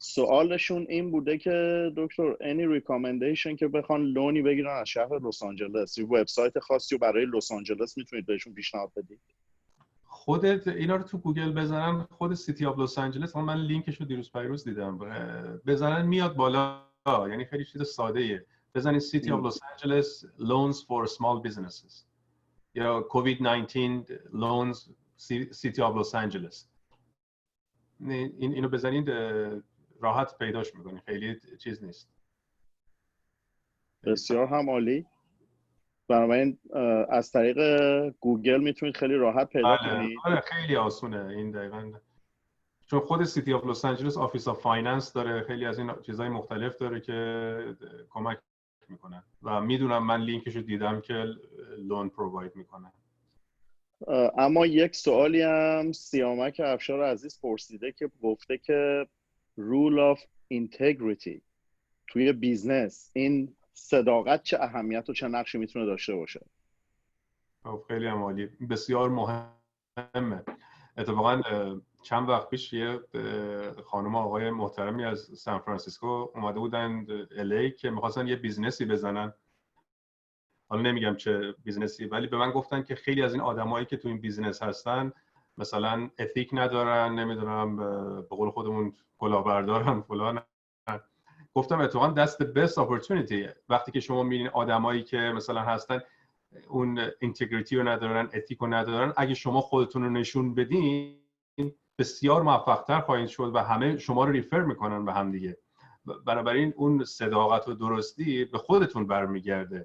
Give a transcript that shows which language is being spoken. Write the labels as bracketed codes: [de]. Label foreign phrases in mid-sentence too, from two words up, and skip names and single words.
[fa] سوالشون این بوده که دکتر [en] any recommendation [fa] که بخوان لونی بگیرن از شهر لس آنجلس، یه وبسایت خاصی رو برای لس آنجلس میتونید بهشون پیشنهاد بدید؟ خودت اینا رو تو گوگل بزنن، خود سیتی آف لس آنجلس، من لینکش رو دیروز پیروز دیدم، بزنن میاد بالا، یعنی خیلی چیز ساده ایه. بزنید سیتی آف لس آنجلس [en] loans for small businesses [fa] یا [en] COVID-19 loans [fa] سیتی آف لس آنجلس، اینو بزنید راحت پیداش میکنید، خیلی چیز نیست. بسیار هم عالی. بنابراین از طریق گوگل میتونید خیلی راحت پیدا کنید. آره خیلی آسونه این دقیقاً، چون خود سیتی آف لس آنجلس [en] office of finance [fa] داره، خیلی از این چیزهای مختلف داره که کمک میکنن و میدونم من لینکشو دیدم که [en] loan provide [fa] میکنن. اما یک سوالی هم سیامک افشار عزیز پرسیده که گفته که [en] rule of integrity [fa] توی بیزنس، این صداقت چه اهمیت و چه نقشی میتونه داشته باشه؟ خیلی عالی، بسیار مهمه. اتفاقا چند وقت پیش یه خانم آقای محترمی از سان فرانسیسکو اومده بودن الی که می‌خواستن یه بیزنسی بزنن. حالا نمیگم چه بیزنسی، ولی به من گفتن که خیلی از این آدمایی که تو این بیزنس هستن مثلا اتیک ندارن، نمیدونم به قول خودمون کلاهبردارن فلان. گفتم اتفاقا دست [en] best opportunity [fa] وقتی که شما میبینید آدمایی که مثلا هستن اون اینتگریتی رو ندارن، اتیک رو ندارن، اگه شما خودتون رو نشون بدین بسیار موفق‌تر خواهید شد و همه شما رو ریفر میکنن به هم دیگه. بنابراین اون صداقت و درستی به خودتون برمیگرده.